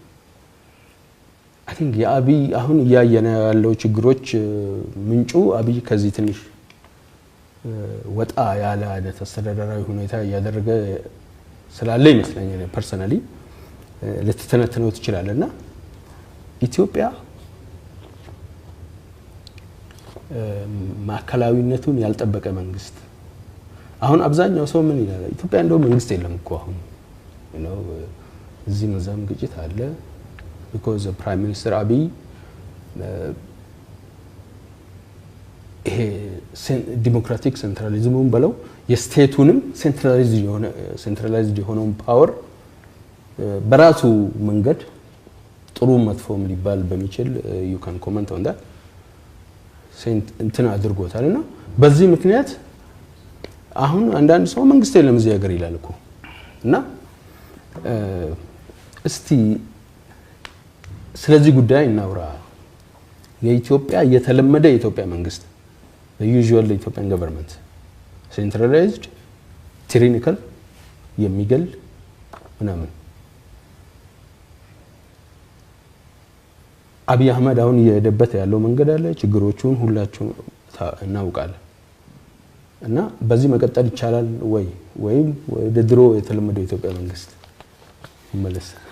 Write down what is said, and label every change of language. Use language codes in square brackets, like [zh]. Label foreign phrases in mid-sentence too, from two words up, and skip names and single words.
[en] I think [am] የአብይ አሁን ያየነ ያለው ችግሮች ምንጩ አብይ ከዚህ ትንሽ ወጣ ያለ አይነት አስተዳደራዊ ሁኔታ ያደረገ ስላለ ይመስለኛል ፐርሰናሊ ለተተነተነው ትችላለና ኢትዮጵያ ማከላዊነቱን ያልጠበቀ መንግስት አሁን አብዛኛው ሰው ምን ይላል ኢትዮጵያ እንደው መንግስት የለም እኮ አሁን እዚህ መዛም ግጭት አለ [en] because the prime minister Abiy [am] ዲሞክራቲክ ሴንትራሊዝሙን በለው የስቴቱንም ሴንትራላይዝድ የሆነውን ፓወር በራሱ መንገድ ጥሩ መጥፎም ሊባል በሚችል [en] you can comment on that [am] እንትን አድርጎታልና በዚህ ምክንያት አሁን አንዳንድ ሰው መንግስት የለም እዚህ ሀገር ይላል እኮ እና እስቲ ስለዚህ ጉዳይ እናውራ የኢትዮጵያ የተለመደ የኢትዮጵያ መንግስት [en] the usual Ethiopian government centralized tyrannical [am] የሚገል ምናምን አብይ አህመድ አሁን የደበተ ያለው መንገድ አለ ችግሮቹን ሁላችሁ እናውቃለን እና በዚህ መቀጠል ይቻላል ወይም ወደ ድሮ የተለመደው የኢትዮጵያ መንግስት ይመለስ